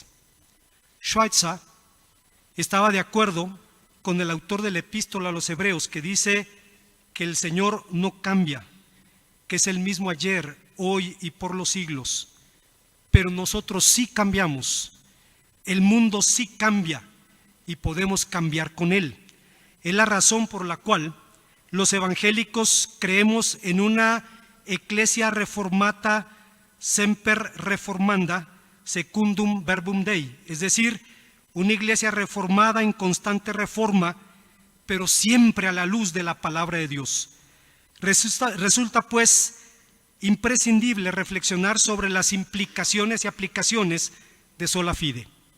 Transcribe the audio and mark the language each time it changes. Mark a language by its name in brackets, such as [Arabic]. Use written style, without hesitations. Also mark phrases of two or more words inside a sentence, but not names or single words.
[Spanish] Schweitzer estaba de acuerdo con el autor de la epístola a los Hebreos, que dice que el Señor no cambia, que es el mismo ayer, hoy y por los siglos. Pero nosotros sí cambiamos, el mundo sí cambia y podemos cambiar con él. Es la razón por la cual los evangélicos creemos en una [Latin] ecclesia reformata semper reformanda secundum verbum Dei, [Spanish] es decir, una iglesia reformada en constante reforma, pero siempre a la luz de la palabra de Dios. Resulta pues imprescindible reflexionar sobre las implicaciones y aplicaciones de [Latin] sola fide.